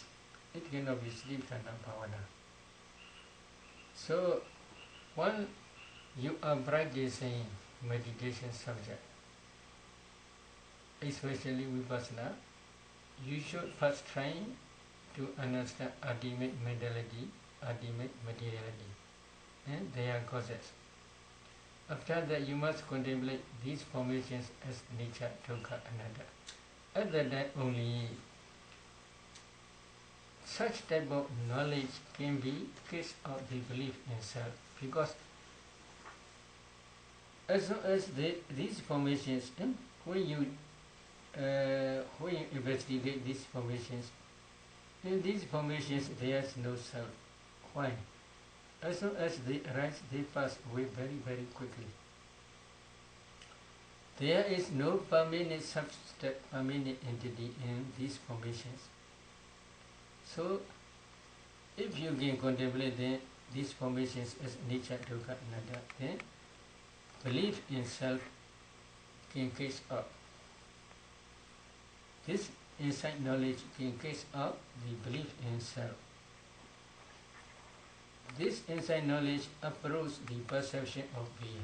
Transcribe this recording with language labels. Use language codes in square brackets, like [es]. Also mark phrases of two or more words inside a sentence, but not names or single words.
[en] It cannot be [pi] Satipatthana Bhavana. [en] So, when you are practicing meditation subject, especially Vipassana, you should first try to understand ultimate mentality, ultimate materiality, and their causes. After that, you must contemplate these formations as nature, [pi] dukkha, anatta. [en] At that time only, such type of knowledge can be cast out the belief in self, because as long as these formations, when you investigate these formations, in these formations there is no self. Why? As long as they arise, they pass away very, very quickly. There is no permanent substance, permanent entity in these formations. So, if you can contemplate these formations as nature, [pi] dukkha, anatta, [en] then belief in self can cast out. This insight knowledge can cast out the belief in self. This insight knowledge approaches the perception of being.